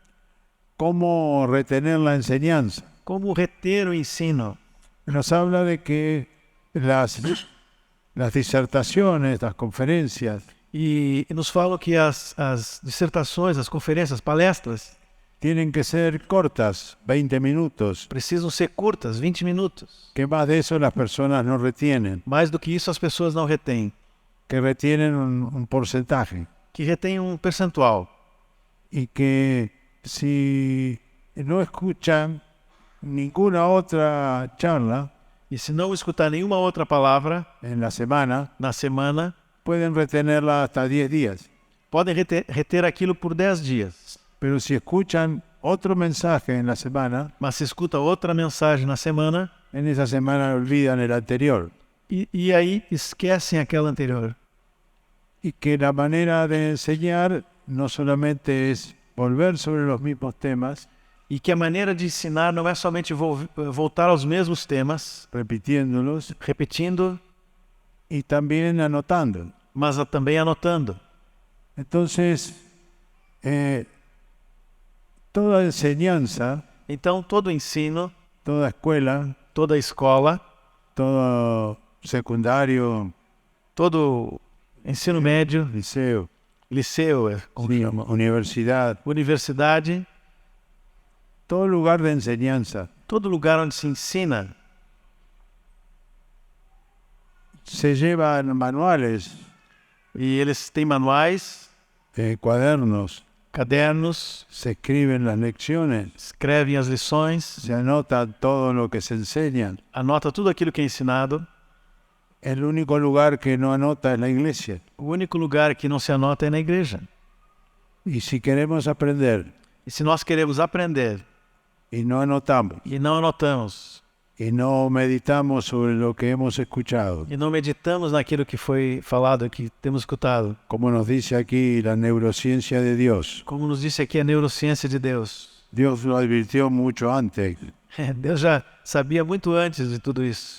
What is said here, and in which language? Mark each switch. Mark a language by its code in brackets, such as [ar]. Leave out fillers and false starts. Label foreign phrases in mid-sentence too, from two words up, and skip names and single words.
[es] cómo retener la enseñanza. [pt] como reter o ensino. [es] Nos habla de que las disertaciones, las conferencias, [pt] E nos falam que as dissertações, as conferências, palestras, [es] tienen que ser cortas, 20 minutos, [pt] precisam ser curtas, 20 minutos. [es] que más de eso las personas no retienen, [pt] Mais do que isso, as pessoas não retêm, [es] que retienen un porcentaje. [pt] que retêm um percentual. [es] Y que si no escuchan ninguna otra charla [pt] E se não escutar nenhuma outra palavra [es] en la semana, [pt] na semana, [es] pueden retenerla hasta 10 días. [pt] podem reter aquilo por 10 dias. [es] Pero si escuchan otro mensaje en la semana, [pt] Mas se escuta outra mensagem na semana, [es] en esa semana olvidan el anterior. [pt] e aí esquecem aquela anterior. [es] Y que la manera de enseñar no solamente es volver sobre los mismos temas, [pt] E que a maneira de ensinar não é somente voltar aos mesmos temas, [es] repitiéndolos, [pt] repetindo, [es] y también anotando. [pt] mas também anotando. [es] Entonces, toda enseñanza, [pt] Então, todo ensino, [es] toda escuela, [pt] toda escola, [es] todo secundario, [pt] todo ensino médio, [es] liceo, [pt] liceu, como chama, [es] universidad, [pt] universidade, [es] todo lugar de enseñanza [pt] todo lugar onde se ensina, [es] se llevan manuales, [pt] e eles têm manuais, [es] cuadernos, [pt] cadernos, [es] se escriben las lecciones, [pt] escrevem as lições, [es] se anota todo lo que se enseña. [pt] anota tudo aquilo que é ensinado. [es] El único lugar que no anota es la iglesia. [pt] O único lugar que não se anota é na igreja. [es] Y si queremos aprender [pt] E se nós queremos aprender [es] y no anotamos [pt] e não anotamos, [es] y no meditamos sobre lo que hemos escuchado. [pt] e não meditamos naquilo que foi falado, que temos escutado. [es] Como nos dice aquí la neurociencia de Dios. [pt] Como nos disse aqui a neurociência de Deus. [es] Dios lo advirtió mucho antes [pt] Deus já sabia muito antes de tudo isso,